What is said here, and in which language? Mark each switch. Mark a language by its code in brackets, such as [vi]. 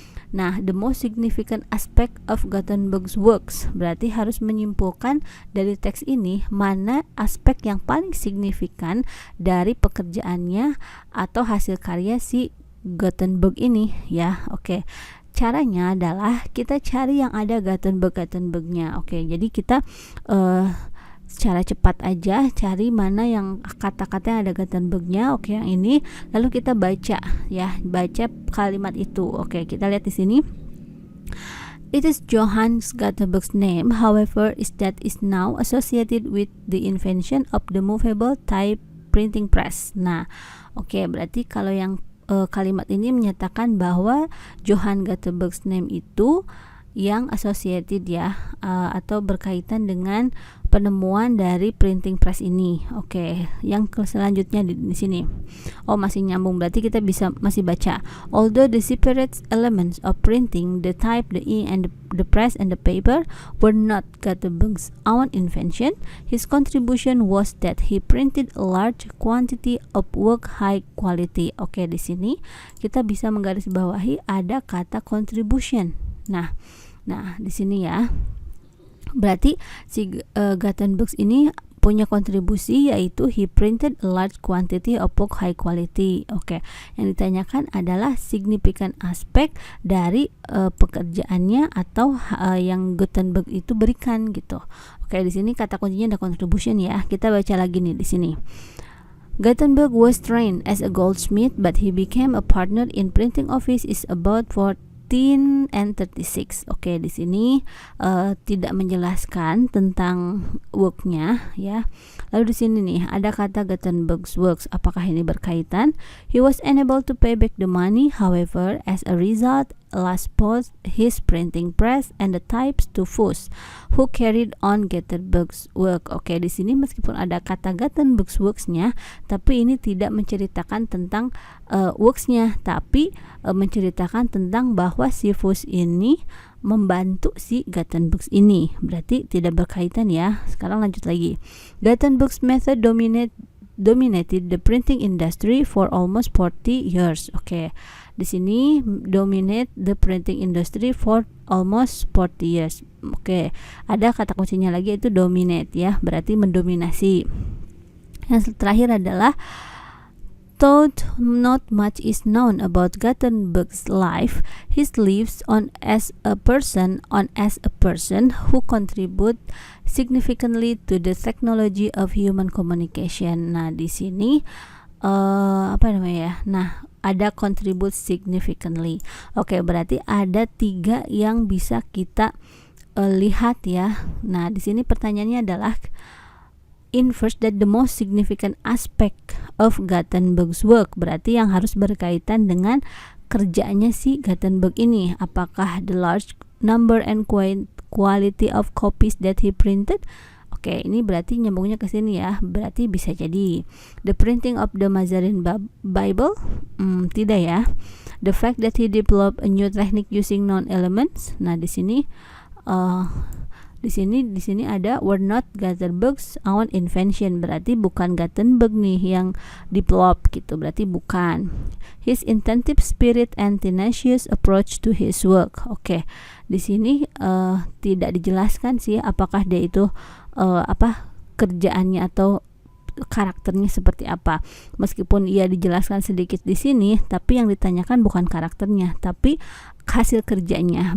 [en] Nah, the most significant aspect of Gutenberg's works. [id] Berarti harus menyimpulkan dari teks ini mana aspek yang paling signifikan dari pekerjaannya atau hasil karya si Gutenberg ini ya. Oke. Caranya adalah kita cari yang ada Gutenberg-nya. Oke, jadi kita secara cepat aja cari mana yang kata-kata yang ada Gutenberg-nya. Oke, yang ini lalu kita baca ya, baca kalimat itu. Oke, kita lihat di sini. [en] It is Johannes Gutenberg's name, however, is now associated with the invention of the movable type printing press. [id] Nah, oke, berarti kalau yang kalimat ini menyatakan bahwa Johann Gutenberg's name itu yang associated ya, atau berkaitan dengan penemuan dari printing press ini. Oke, yang selanjutnya di sini. Oh, masih nyambung, berarti kita masih baca. [en] Although the separate elements of printing, the type, the ink, and the press and the paper were not Gutenberg's own invention, his contribution was that he printed a large quantity of work high quality. [id] Oke, di sini kita bisa menggarisbawahi ada kata contribution. Nah, di sini ya. Berarti si Gutenberg ini punya kontribusi, yaitu [en] he printed a large quantity of book high quality. [id] Oke, yang ditanyakan adalah signifikan aspek dari pekerjaannya atau yang Gutenberg itu berikan gitu. Oke, di sini kata kuncinya ada contribution ya. Kita baca lagi nih di sini. [en] Gutenberg was trained as a goldsmith, but he became a partner in printing office is about 1436. [id] Oke, di sini tidak menjelaskan tentang worknya ya. Lalu di sini nih ada kata Gutenberg's works. Apakah ini berkaitan? [en] He was unable to pay back the money, however, as a result, last post his printing press and the types to Fuchs, who carried on Gutenberg's work. [id] Oke, di sini meskipun ada kata Gutenberg's works-nya, tapi ini tidak menceritakan tentang works-nya, tapi menceritakan tentang bahwa si Fuchs ini membantu si Gutenberg ini. Berarti tidak berkaitan ya. Sekarang lanjut lagi. [en] Gutenberg's method dominated the printing industry for almost 40 years. Oke. [id] Di sini [en] dominate the printing industry for almost 40 years. Oke. [id] Ada kata kuncinya lagi, itu dominate ya. Berarti mendominasi. Yang terakhir adalah [en] though not much is known about Gutenberg's life, he lives on as a person who contribute significantly to the technology of human communication. [id] Nah, di sini apa namanya ya? Nah, ada [en] contribute significantly. [id] Oke, berarti ada 3 yang bisa kita lihat ya. Nah, di sini pertanyaannya adalah [en] infers that the most significant aspect of Gutenberg's work, [id] berarti yang harus berkaitan dengan kerjanya si Gutenberg ini. Apakah [en] the large number and quality of copies that he printed? [id] Oke, ini berarti nyambungnya ke sini ya. Berarti bisa jadi [en] the printing of the Mazarin Bible? [id] Tidak ya. [en] The fact that he developed a new technique using known elements. [id] Nah, di sini di sini ada [en] were not Gutenberg's own invention, [id] berarti bukan Gutenberg nih yang develop gitu, berarti bukan. [en] His inventive spirit and tenacious approach to his work. [id] Oke, di sini tidak dijelaskan sih apakah dia itu kerjaannya atau karakternya seperti apa. Meskipun ia dijelaskan sedikit di sini, tapi yang ditanyakan bukan karakternya, tapi hasil kerjanya.